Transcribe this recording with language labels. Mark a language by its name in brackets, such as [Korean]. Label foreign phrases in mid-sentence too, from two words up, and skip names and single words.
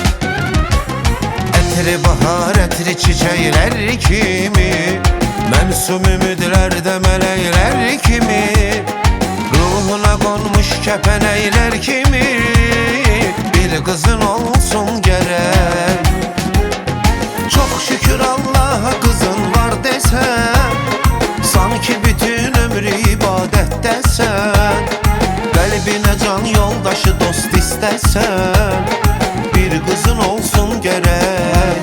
[Azerbaijani] Ətri bahar, ətri çiçəklər kimi, mənsum ümidlərdə mələklər kimi, ruhuna qonmuş kəpənəklər kimi bir qızın olsun gərək. [Turkish] Çok şükür Allah'a kızın var desen, sanki bütün ömrü ibadettesen, kalbine can yoldaşı dost istesen, bir kızın olsun gerek.